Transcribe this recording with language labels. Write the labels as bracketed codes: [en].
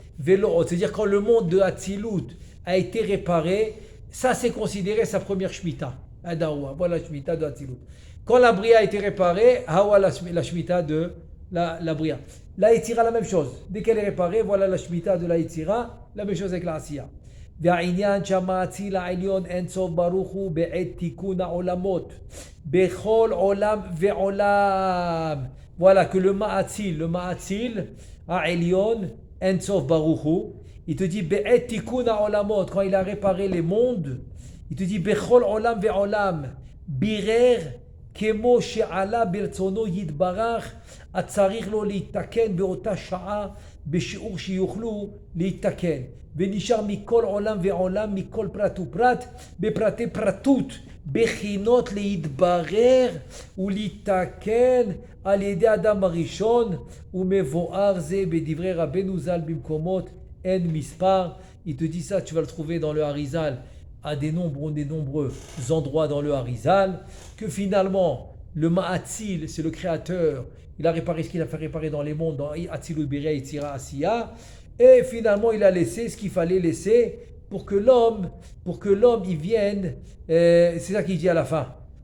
[fr] Velo, c'est-à-dire quand le monde de Hatzilut a été réparé, ça c'est considéré sa première Shemitah. Adawa, voilà la Shemitah de Hatzilut. Quand la Bria a été réparée, Hawa la Shemitah de la Bria. La Yetzira, la même chose. Dès qu'elle est réparée, voilà la Shemitah de la Yetzira, la même chose avec la Asiya. [he] והעניין שהמאציל העליון אין סוף ברוך הוא בעת תיקון העולמות בכל עולם ועולם. [fr] Voilà que le [he] Ma'atzil העליון אין סוף ברוך הוא, il te dit בעת תיקון העולמות, [fr] quand il a réparé les mondes, il te dit [he] בכל עולם ועולם בירר כמו שעלה ברצונו יתברך, הצריך לו להתקן באותה שעה בשיעור שיוכלו להתקן. ונשאר מכל עולם ועולם, מכל פרט ופרט, בפרטי פרטות, בחינות להתברר ולהתקן על ידי אדם הראשון, ומבואר זה בדברי רבנו ז"ל במקומות אין מספר. [fr] Il te dit ça, tu vas le trouver dans le Harizal, à des nombreux endroits dans le Harizal, que finalement, le Ma'atzil, c'est le créateur, il a réparé ce qu'il a fait réparer dans les mondes, dans Hatzilut, Bria, Yetzira, Asiya, et finalement, il a laissé ce qu'il fallait laisser pour que l'homme il vienne, c'est ça qu'il dit à la fin.